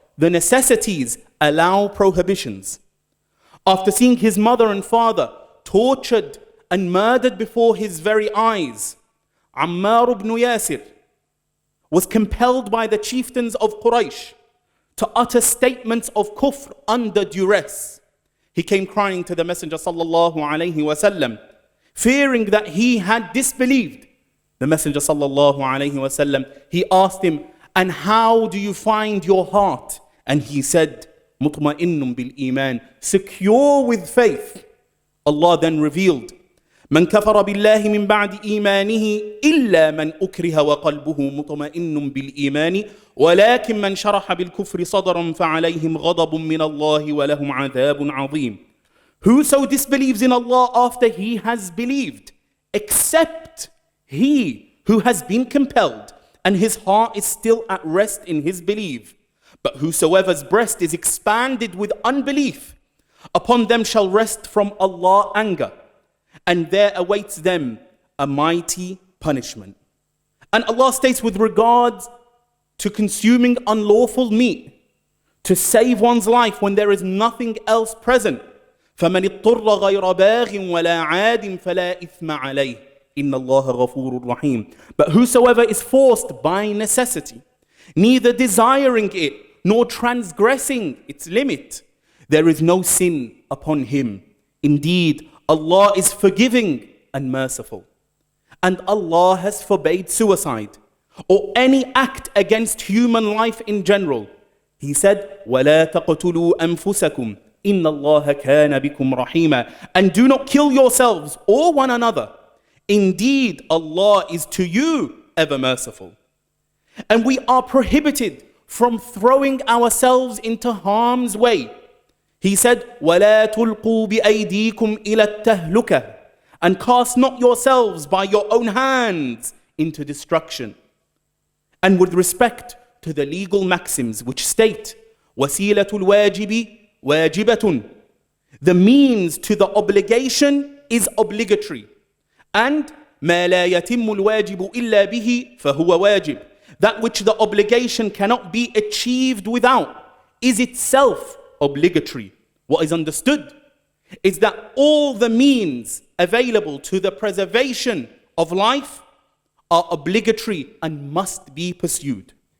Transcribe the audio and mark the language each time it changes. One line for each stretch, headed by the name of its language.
English: The necessities allow prohibitions. After seeing his mother and father tortured and murdered before his very eyes, Ammar ibn Yasir was compelled by the chieftains of Quraysh to utter statements of kufr under duress. He came crying to the Messenger sallallahu alaihi wasallam, fearing that he had disbelieved. The Messenger sallallahu alaihi wasallam, he asked him, and how do you find your heart? And he said,
Arabic: mutma'innun bil iman,
English: secure with faith. Allah then revealed,
Arabic: من كفر بالله من بعد إيمانه إلا من أكره وقلبه مطمئن بالإيمان ولكن من شرح بالكفر صدرا فعليهم غضب من الله ولهم عذاب عظيم.
English: Whoso disbelieves in Allah after he has believed, except he who has been compelled and his heart is still at rest in his belief. But whosoever's breast is expanded with unbelief, upon them shall rest from Allah anger, and there awaits them a mighty punishment. And Allah states with regards to consuming unlawful meat, to save one's life when there is nothing else present.
Arabic: فَمَنِ اضْطُرَّ غَيْرَ بَاغٍ وَلَا عَادٍ فَلَا إِثْمَ عَلَيْهِ إِنَّ اللَّهَ غَفُورٌ رَحِيمٌ.
English: But whosoever is forced by necessity, neither desiring it nor transgressing its limit, there is no sin upon him. Indeed, Allah is forgiving and merciful. And Allah has forbade suicide or any act against human life in general.
Arabic: He said, وَلَا تَقْتُلُوا أَنفُسَكُمْ إِنَّ اللَّهَ كَانَ بِكُمْ رَحِيمًا.
English: And do not kill yourselves or one another. Indeed, Allah is to you ever merciful. And we are prohibited from throwing ourselves into harm's way.
Arabic: He said, وَلَا تُلْقُوا بِأَيْدِيكُمْ إِلَى التَّهْلُكَةِ.
English: And cast not yourselves by your own hands into destruction. And with respect to the legal maxims which state,
Arabic: وَسِيلَةُ الْوَاجِبِ وَاجِبَةٌ.
English: The means to the obligation is obligatory.
Arabic: And مَا لَا يَتِمُّ الْوَاجِبُ إِلَّا بِهِ فَهُوَ وَاجِبٌ.
English: That which the obligation cannot be achieved without is itself obligatory. What is understood is that all the means available to the preservation of life are obligatory and must be pursued.